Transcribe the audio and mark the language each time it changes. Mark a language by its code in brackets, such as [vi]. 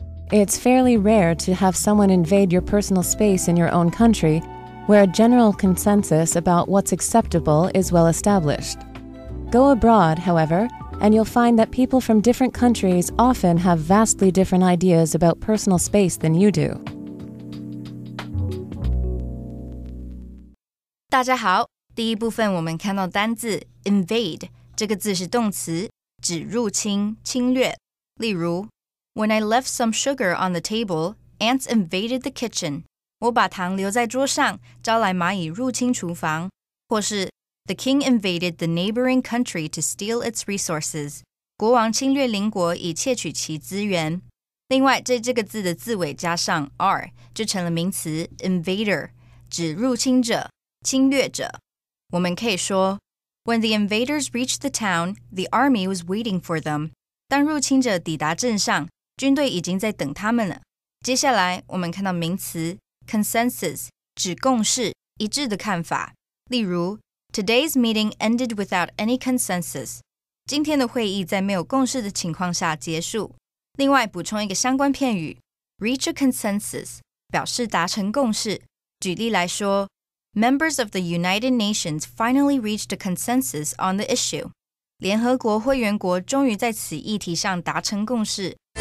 [en] It's fairly rare to have someone invade your personal space in your own country, where a general consensus about what's acceptable is well established. Go abroad, however, and you'll find that people from different countries often have vastly different ideas about personal space than you do. [zh] 大家好，第一部分我们看到单字 invade 这个字是动词，指入侵、侵略。例如 [en] When I left some sugar on the table, ants invaded the kitchen. [zh] 我把糖留在桌上，招来蚂蚁入侵厨房。或是 [en] The king invaded the neighboring country to steal its resources. [zh] 国王侵略邻国以窃取其资源。另外，这个字的字尾加上 r 就成了名词 invader， 指入侵者、侵略者。我们可以说 [en] When the invaders reached the town, the army was waiting for them. [zh] 当入侵者抵达镇上，军队已经在等他们了。接下来我们看到名词 consensus 指共识、一致的看法。例如 [en] Today's meeting ended without any consensus. [zh] 今天的会议在没有共识的情况下结束。另外补充一个相关片语 [en] reach a consensus [zh] 表示达成共识。举例来说 [en] Members of the United Nations finally reached a consensus on the issue. [zh] 联合国会员国终于在此议题上达成共识。